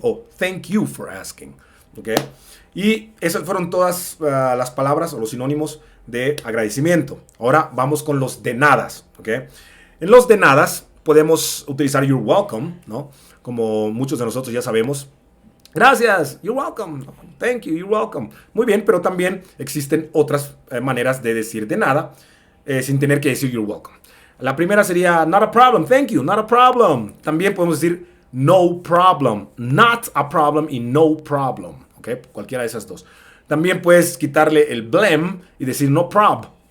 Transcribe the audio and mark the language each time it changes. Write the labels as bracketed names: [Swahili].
[English] O thank you for asking. ¿Ok? [Spanish] Y esas fueron todas las palabras o los sinónimos de agradecimiento. Ahora vamos con los de nadas. ¿Ok? En los de nadas podemos utilizar [English] you're welcome, [Spanish] ¿no? Como muchos de nosotros ya sabemos. [English] Gracias, you're welcome, thank you, you're welcome. [Spanish] Muy bien, pero también existen otras maneras de decir de nada sin tener que decir [English] you're welcome. [Spanish] La primera sería [English] not a problem, thank you, not a problem. [Spanish] También podemos decir [English] no problem, not a problem [Spanish] y [English] no problem. [Spanish] ¿Okay? Cualquiera de esas dos. También puedes quitarle el blem y decir no prob.